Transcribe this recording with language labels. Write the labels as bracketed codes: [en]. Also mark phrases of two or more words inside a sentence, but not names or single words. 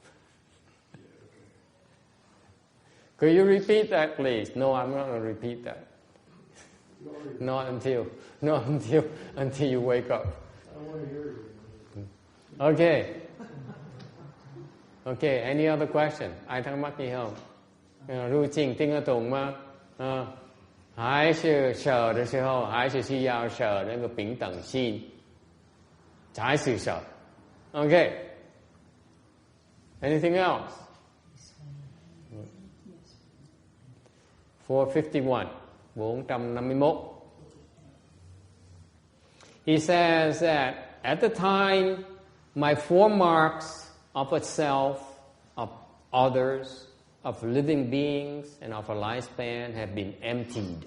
[en] Could you repeat that, please? No, I'm not going to repeat that. Not until you wake up. I don't want to hear you. Okay. Okay, any other question? [vi] Ai thắc mắc gì không? Ru Trình [zh] 听得懂吗？还是舍的时候，还是需要舍那个平等心，才是舍。Okay. [en] Anything else? 451. 451. He says that at the time, my 4 marks of itself, of others, of living beings, and of a lifespan have been emptied.